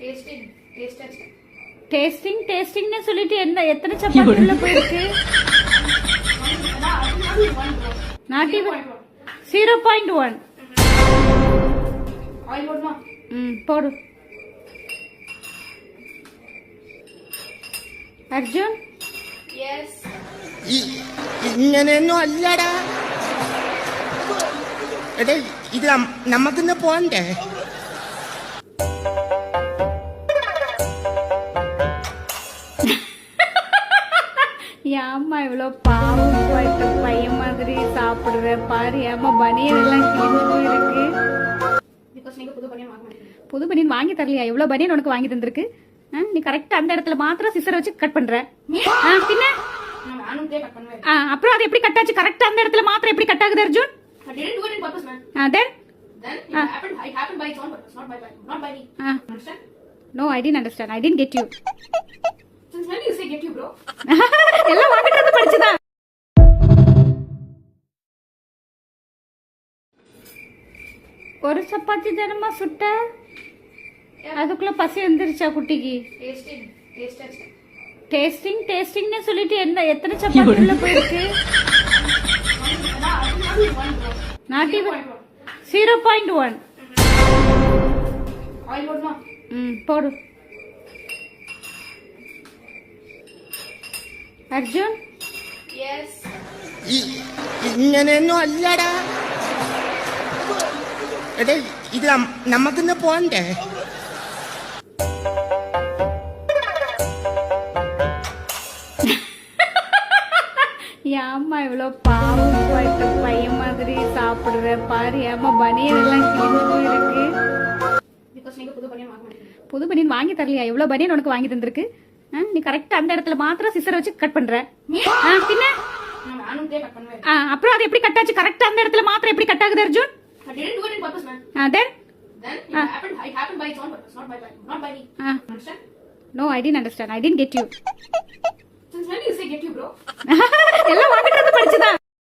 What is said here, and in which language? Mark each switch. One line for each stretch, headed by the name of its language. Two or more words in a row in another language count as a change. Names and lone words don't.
Tamil: டேஸ்டிங் டேஸ்டிங்னு சொல்லிட்டு என்ன எத்தனை சப்பாத்தி உள்ள போயிருக்கு? நாட்டி 0.1. போடு அர்ஜுன்.
Malayalam: ഇങ്ങനെയൊന്നും അല്ലടാ. എടേ ഇത് നമുക്കിന്ന് പോണ്ടേ?
Tamil: ஏம்மா இவ்வளோ பாவம் போயிட்டு பையன் மாதிரி சாப்பிடுற பாரு. ஏம்மா பனியன் எல்லாம் கிழிஞ்சு போயிருக்கு. புது பனியன் வாங்கி தரலையா? எவ்வளோ பனியன் உனக்கு வாங்கி தந்திருக்கு? நீ கரெக்டா அந்த இடத்துல மாத்திரம் சிசர் வச்சு கட் பண்ற. பின்ன அப்புறம் அது எப்படி கட் ஆச்சு? கரெக்டா அந்த இடத்துல மாத்திரம் எப்படி கட் ஆகுது அர்ஜுன்?
English: No, I didn't understand. I didn't get you. Since when you say get you, bro?
Tamil: எல்லாம் வாங்கிட்டு வந்து படிச்சுதான். ஒரு சப்பாத்தி தானம்மா சுட்ட, அதுக்குள்ள பசி வந்துருச்சா குட்டிக்கு? டேஸ்டிங் டேஸ்டிங்னு சொல்லிட்டு என்ன எத்தனை சப்பாத்தி உள்ள போயிருக்கு? நாட்டி 0.1. போடு அர்ஜுன்.
Malayalam: ഇങ്ങനെയൊന്നും അല്ലടാ. എടേ ഇത് നമുക്കിന്ന് പോണ്ടേ?
Tamil: ஏம்மா இவ்வளோ பாவம் போயிட்டு பையன் மாதிரி சாப்பிடுற பாரு. ஏம்மா பனியன் எல்லாம் கிழிஞ்சு போயிருக்கு. புது பனியன் வாங்கி தரலையா? எவ்வளோ பனியன் உனக்கு வாங்கி தந்திருக்கு? நீ கரெக்டா அந்த இடத்துல மாத்திரம் சிசர் வச்சு கட் பண்ற. பின்ன அப்புறம் அது எப்படி கட் ஆச்சு? கரெக்டா அந்த இடத்துல மாத்திரம் எப்படி கட் ஆகுது அர்ஜுன்?
English: No, I didn't understand. I didn't get you. Since when you say get you, bro?
Tamil: எல்லாம் வாங்கிட்டு வந்து படிச்சுதான்.